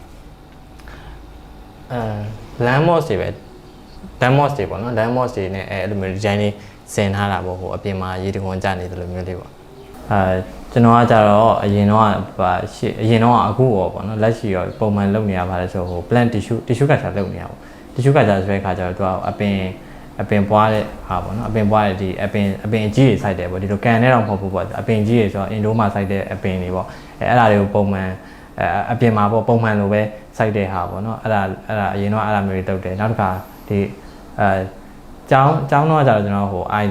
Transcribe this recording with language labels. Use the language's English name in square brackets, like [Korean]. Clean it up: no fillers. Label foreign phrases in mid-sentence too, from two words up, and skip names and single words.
[English] land moss [Burmese] တွေပဲ [English] land moss [Burmese] တွေပေါ့နော် [English] land moss [Burmese] တွေနဲ့အဲ့လိုမျိုး design လေးဆင်ထားတာပေါ့ဟိုအပြင်မှာရေတခွန်ကျနေတယ်လို့မျိုးလေးပေါ့ကျွန်တော်ကကြတော့အရင်တော့အခုပေါ့နော် လက်ရှိရောပုံမှန်လုပ်နေရပါတယ်ဆိုဟို [English] plant tissue culture [Burmese] လုပ်နေရပေါ့ [English] tissue culture [Burmese] ဆိုတဲ့အခါကျတော့သူကအပင်ပွားတဲ့ဟာပေါ့နော်အပင်ပွားတဲ့ဒီအပင်အကြီးတွေစိုက်တယ်ပေါ့ဒီလိုကန်နဲ့တော့မဟုတ်ဘူးပေါ့အပင်ကြီးတွေဆိုတော့အင်ဒိုမှာစိုက်တဲ့အပင်တွေပေါ့အဲ့ဒါတွေကိုပုံမှန်အပြင်မှာပေါ့ပုံမှန်လိုပဲစိုက်တဲ့ဟာပေါ့နော်အဲ့ဒါအရင်တော့အဲ့ဒါမျိုးတွေတုတ်တယ်နောက်တစ်ခါဒီကျောင်းတော့ကျတော့ကျွန်တော်ဟို